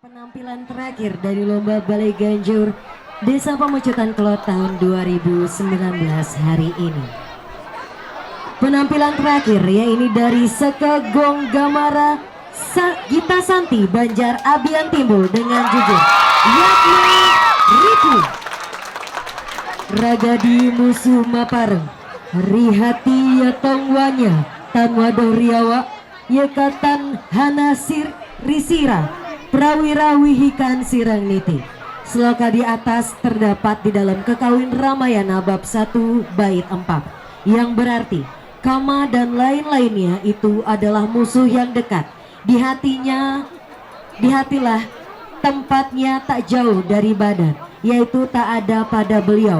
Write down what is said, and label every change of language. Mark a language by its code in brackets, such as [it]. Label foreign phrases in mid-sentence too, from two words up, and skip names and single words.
[id] Penampilan terakhir dari lomba Balai Ganjur Desa Pamucutan Kelot tahun 2019 hari ini. Penampilan terakhir ya ini dari Seka Gong Gamara Gita Santi Banjar Abian Timbul dengan jujur yakni [kaw] Ripu Ragadi Musuh Mapareng Rihati Yatongwanya Tanwado Riawa Yekatan Hanasir Risira Prawira Wihikan Sirang Niti. [id] Sloka di atas terdapat di dalam Kekawin Ramayana bab 1 bait 4 yang berarti Kama dan lain-lainnya itu adalah musuh yang dekat. Di hatilah tempatnya tak jauh dari badan, yaitu tak ada pada beliau.